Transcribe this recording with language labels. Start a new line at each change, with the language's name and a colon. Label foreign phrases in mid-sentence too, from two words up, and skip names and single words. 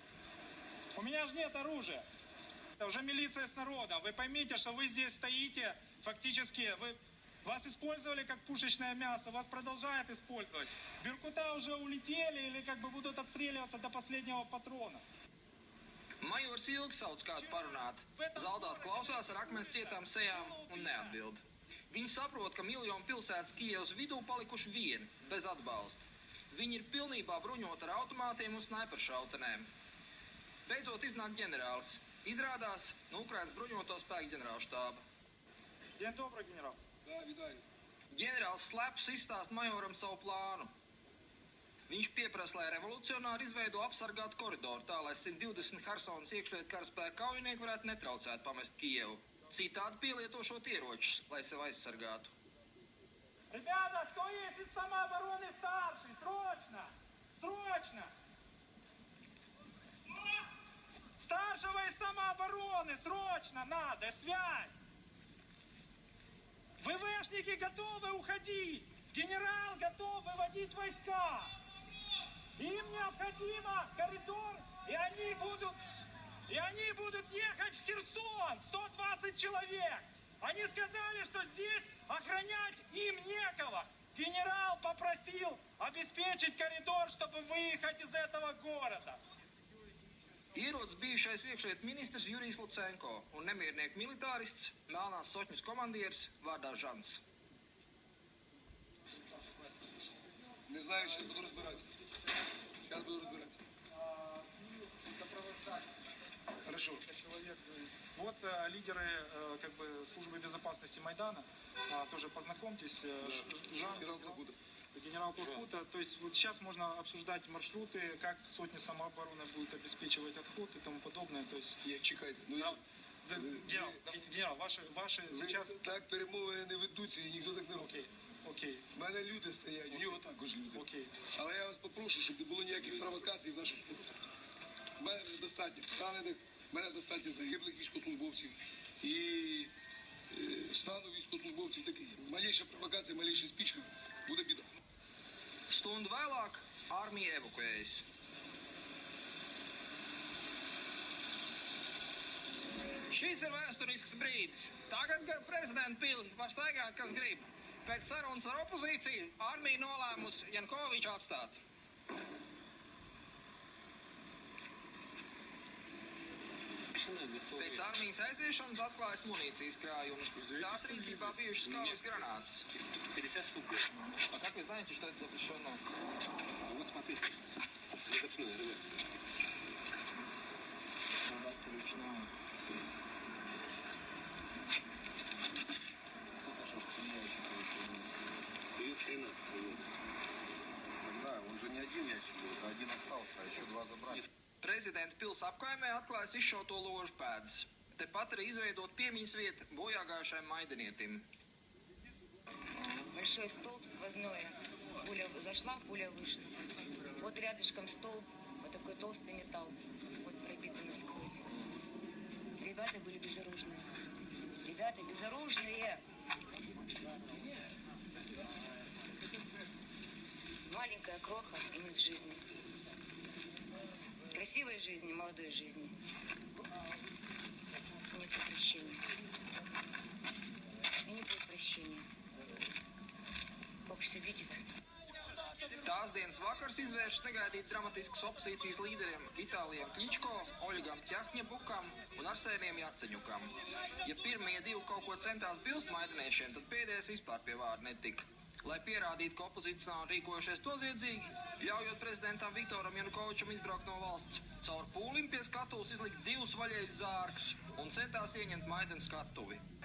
Russian: У меня же нет оружия. Это уже милиция с народом. Вы поймите, что вы здесь стоите, фактически, вас использовали как пушечное мясо, вас продолжают использовать. Беркута уже улетели или как бы будут отстреливаться до последнего патрона.
Latvian: Majors ilgi sauc kādu parunāt. Zaldāt klausās ar akmens cietām sejām un neatbild. Viņi saprot, ka miljonu pilsētas Kijevas vidū palikuši vieni, bez atbalsta. Viņi ir pilnībā bruņoti ar automātiem un snaiperšautenēm. Beidzot iznāk ģenerālis. Izrādās no Ukrainas bruņoto spēku ģenerālštāba.
Russian: День добрый, генерал.
Latvian: Ģenerālis slepus izstāst majoram savu plānu. Viņš pieprasa, lai revolucionāri izveido apsargātu koridoru, tā lai 120 Hersonas iekšlietu karaspēka kaujinieki varētu netraucēt pamest Kijevu. Citādi pielietošot ieročus, lai sev aizsargātu.
Russian: Ребята, кто есть из самообороны старший? Срочно! Срочно! Старшего из самообороны! Срочно надо! Связь! ВВшники готовы уходить! Генерал готов выводить войска! Им необходимо коридор, и они будут ехать в Херсон! 120 человек! Они сказали, что здесь охранять им некого! Генерал попросил обеспечить коридор, чтобы выехать из этого города!
Latvian: Ierodas bijušais iekšlietu ministrs Jurijs Lucenko un nemiernieku militārists, Melnās Sotņas komandieris vārdā Žans.
Russian: Не знаю, сейчас буду разбираться. Сейчас буду разбираться. Хорошо. Вот лидеры как бы службы безопасности Майдана, тоже познакомьтесь. Генерал Плахута. Генерал Плахута. То есть вот сейчас можно обсуждать маршруты, как сотни самообороны будут обеспечивать отход и тому подобное. То есть
Ukrainian: Чекайте.
Russian: Генерал, ваши сейчас...
Ukrainian: Так перемовини не ведуться і ніхто так не робить. Окей. У мене люди стоять, у нього також люди. Окей. Але я вас попрошу, щоб не було ніяких провокацій в нашу сторону. У мене достатньо. Станете мене достаньте загиблих військовослужбовців і стану військовослужбовців такий. Малейша провокація, малейша спічка, буде біда.
Latvian: Stundu vēlāk armija evakuējas. Šis ir vēsturisks brīdis. Tagad, kad prezidenta pili var staigāt, kas grib. Pēc sarunas ar opozīciju armija nolēmusi Janukoviču atstāt. Pēc armijas aiziešanas atklājas munīcijas krājums. Tās rīcībā bijušas kaujas granātas.
Russian: 50 штук. А как вы знаете, что это запрещено? Вот смотрите. Запасное РВ. Надо ручное. Ее 13 привез. Да, он же не один ящик был, один остался, а еще два забрали.
Latvian: Prezidenta pils apkaimē atklājas izšauto ložu pēdas. Tepat arī izveidot piemiņas vietu bojāgājušajam maidanietim.
Russian: Большой столб сквозное. Пуля зашла, пуля вышла. Вот рядышком столб, вот такой толстый металл, вот пробитый насквозь. Ребята были безоружные. Ребята безоружные. Маленькая кроха и нет жизни. Красивой жизни, молодой жизни. Нет прощения. И не будет прощения. Бог все видит.
Latvian: Tās dienas vakars izvēršas negaidīt dramatisks opozīcijas līderiem Vitālijam Kličko, Oļegam Ķahņebukam un Arsēniem Jaceņukam. Ja pirmie divi kaut ko centās bilst maidaniešiem, tad pēdējais vispār pie vārda netika. Lai pierādītu, ka opozīcionāri rīkojušies noziedzīgi, ļaujot prezidentam Viktoram Janukovičam izbraukt no valsts, caur pūlim pie skatuves izlikt divus vaļējus zārkus un centās ieņemt Maidana skatuvi.